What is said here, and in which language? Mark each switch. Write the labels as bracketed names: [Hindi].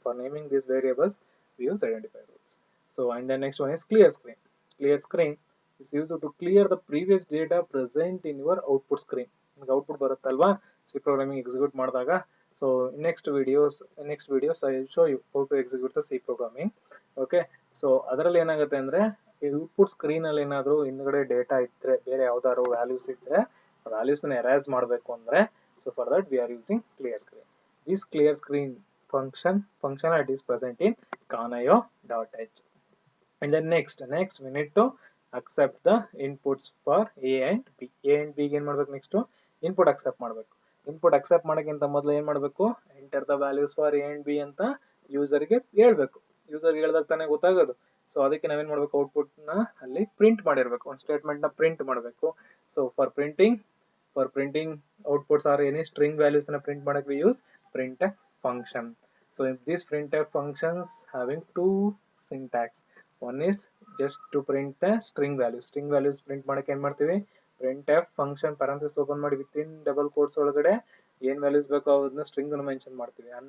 [English] For naming these variables we use identifier rules. So and the next one is clear screen. Clear screen is used to clear the previous data present in your output screen. [Kannada] Output ಬರುತ್ತಲ್ವಾ C programming execute ಮಾಡಿದಾಗ. [English] So next videos I will show you how to execute the C programming. [Kannada] Okay, so ಅದರಲ್ಲಿ ಏನಾಗುತ್ತೆ ಅಂದ್ರೆ output screen ಅಲ್ಲಿ ಏನಾದರೂ ಹಿಂದ್ಗಡೆ data ಇದ್ರೆ, ಬೇರೆ ಯಾವ್ದಾದ್ರು ವ್ಯಾಲ್ಯೂಸ್ ಇದ್ರೆ ವ್ಯಾಲ್ಯೂಸ್ ನ ಎರೇಸ್ ಮಾಡಬೇಕು ಅಂದ್ರೆ, [English] so for that we are using clear screen. This clear screen functionality is present in kanayo.h. And then next we need to accept the inputs for A and B. A and B [Kannada] ಏನು ಮಾಡಬೇಕು? Next input accept ಮಾಡಬೇಕು. Input accept ಮಾಡೋಕ್ಕಿಂತ ಮೊದಲು ಏನು ಮಾಡಬೇಕು? [English] enter the values for A and B [Kannada] ಅಂತ ಯೂಸರ್ಗೆ ಹೇಳ್ಬೇಕು. ಯೂಸರ್ಗೆ ಹೇಳಿದಾಗ ತಾನೇ ಗೊತ್ತಾಗೋದು. ಸೊ ಅದಕ್ಕೆ ನಾವೇನ್ ಮಾಡಬೇಕು? ಔಟ್ಪುಟ್ ನ ಅಲ್ಲಿ ಪ್ರಿಂಟ್ ಮಾಡಿರ್ಬೇಕು, ಒಂದು ಸ್ಟೇಟ್ಮೆಂಟ್ ನ ಪ್ರಿಂಟ್ ಮಾಡಬೇಕು. So for printing outputs R any string values ನ ಪ್ರಿಂಟ್ ಮಾಡಕ್ಕೆ [English] we use printf function. So in this printf functions having two syntax. One is just to print the string values print [Kannada] ಮಾಡಕ್ಕೆ ಏನ್ ಮಾಡ್ತೀವಿ? printf function parenthesis open ಮಾಡಿ within double quotes ಒಳಗಡೆ ಏನ್ values ಬೇಕೋ ಅದನ್ನ ಸ್ಟ್ರಿಂಗ್ ಅನ್ನು ಮೆನ್ಷನ್ ಮಾಡ್ತೀವಿ.